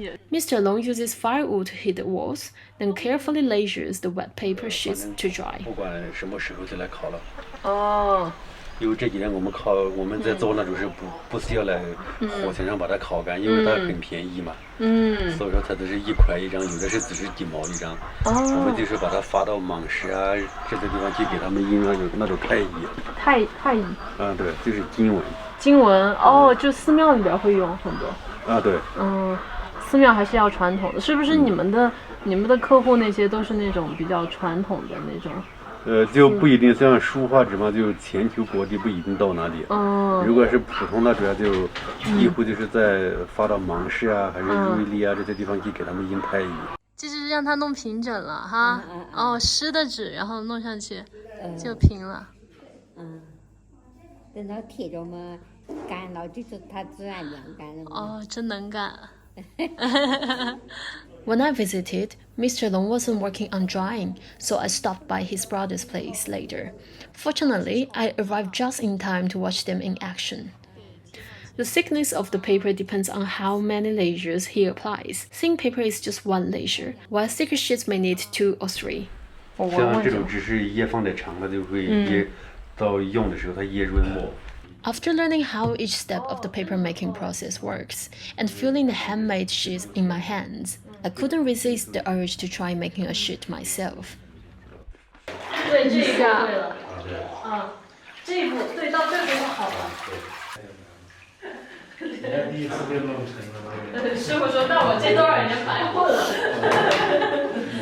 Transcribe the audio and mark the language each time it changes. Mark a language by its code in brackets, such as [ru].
[en] Mr. Long uses firewood to heat the walls, then carefully layers the wet paper sheets to dry. [zh] 不管什么时候就来烤了。哦。因为这几年我们在做那种是不需要来火层上把它烤干，因为它很便宜嘛。所以说它都是1块1张，有的是只是几毛1张。我们就是把它发到芒市啊这些地方去给他们印那种太乙。太乙。对，就是经文。经文哦，就寺庙里边会用很多。对。寺庙还是要传统的，是不是你们的客户那些都是那种比较传统的那种？就不一定像书画纸嘛，就全球各地不一定到哪里。如果是普通的，主要就几乎就是在发到芒市啊，还是瑞丽啊这些地方去给他们印太乙。这就是让它弄平整了哈。湿的纸，然后弄上去就平了。等到贴着嘛，干了就是它自然晾干了嘛。真能干。 [en] When I visited, Mr. Long wasn't working on drying, so I stopped by his brother's place later. Fortunately, I arrived just in time to watch them in action. The thickness of the paper depends on how many layers he applies. Thin paper is just 1 layer, while thicker sheets may need 2 or 3. [zh] 像这种纸是液放的长了，就会液到用的时候它液润墨。 [en] After learning how each step of the papermaking process works and feeling the handmade sheets in my hands, I couldn't resist the urge to try making a sheet myself. [zh] 对，这一步对了。这一步对，到这步就好了。人家第一次就弄成了。师傅说：“那我这多少年白混了。”